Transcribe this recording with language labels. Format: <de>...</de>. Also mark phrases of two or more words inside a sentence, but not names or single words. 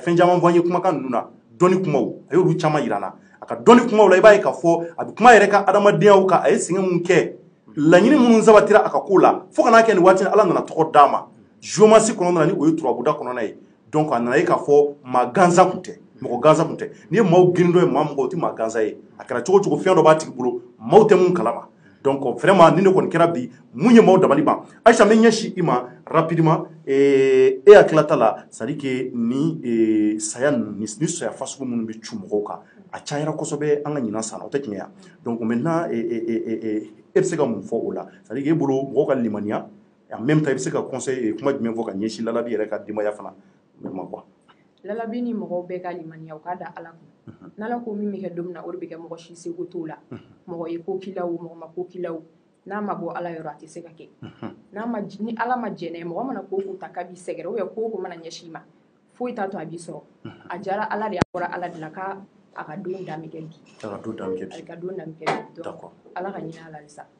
<bm>fɛn caman fɔ an ye kumakan ninnu na dɔnni kumaw a y'olu caman yira n na a ka dɔnni kumaw la i b'a ye k'a fɔ a bɛ kuma yɛrɛ ka adamadenyaw kan a ye sɛgɛn mun kɛ laɲini minnu sabatira a ka ko la fo ka n'a kɛ nin waati ala nana tɔgɔ d'a ma géomancie kɔnɔna na ni o ye turabuda kɔnɔna ye donc a nana ye k'a fɔ maa gansan tun tɛ mɔgɔ gansan tun tɛ n'i ye maaw girindɔ ye maa mɔgɔ o tɛ maa gansan ye a kɛra cogo cogo fɛn dɔ b'a tigi bolo maaw tɛ mun kalama</bm> <fr>donc vraiment</fr> <bm>ni ne kɔni kɛra bi mun ye maaw dabali ban Aïcha n bɛ ɲɛsin i ma rapidement e hakilata la</bm> <fr>c'est à dire que</fr> <bm>ni saya ni saya fasugu minnu bɛ cu mɔgɔw kan a cayara kosɛbɛ an ka ɲinan san o tɛ tiɲɛ ya</bm> <fr>donc maintenant</fr> <bm>e bɛ se ka mun fɔ o la</bm> <fr>c'est à dire que</fr> <bm>e bolo mɔgɔw ka limaniya</bm> <fr>en même temps</fr> <bm>i bɛ se ka conseil kuma jumɛn fɔ ka ɲɛsin Lalabi yɛrɛ ka denbaya fana ma quoi Lalabi ni mɔgɔw bɛɛ ka limaniya u k'a da ala kun n'ala ko min bɛ kɛ don min na o de bɛ kɛ mɔgɔ si seko t'o la mɔgɔ ye ko k'i la o mɔgɔ ma ko k'i la o n'a ma bɔ ala yɔrɔ a tɛ se ka kɛ ni ala ma jɛnɛ mɔgɔ mana ko ko ta k'a b'i sɛgɛrɛ</bm> <fr>ou bien</fr> <bm>ko ko mana ɲɛsin i ma foyi t'a to a b'i sɔrɔ a diyara ala de a bɔra ala de la k'a ka don dan bɛ kɛ bi a ka don dan bɛ kɛ bi donc ala ka ɲinɛ ala halisa</bm>